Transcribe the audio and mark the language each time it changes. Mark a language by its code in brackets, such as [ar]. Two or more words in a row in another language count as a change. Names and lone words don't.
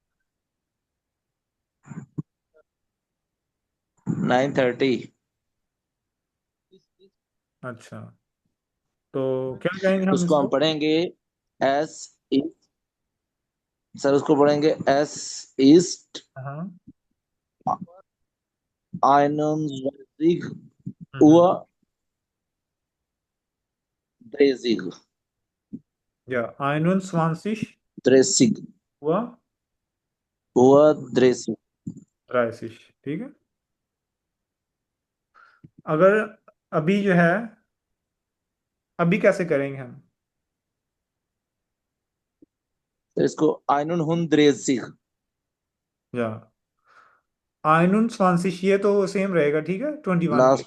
[hi] 9:30। अच्छा, तो क्या कहेंगे हम उसको हम इसको। पढ़ेंगे एस, सर उसको पढ़ेंगे [de] es ist [hi] हाँ। [de] einundzwanzig [hi] हम्म। [de] Uhr dreißig, [hi] या, 21 [de] dreißig [hi] हुआ [de] Uhr dreißig। [hi] 30, ठीक है। अगर अभी जो है, अभी कैसे करेंगे हम। तो इसको 31 या, आइनुन स्वांसिश ये तो सेम रहेगा, ठीक है, 21 पे।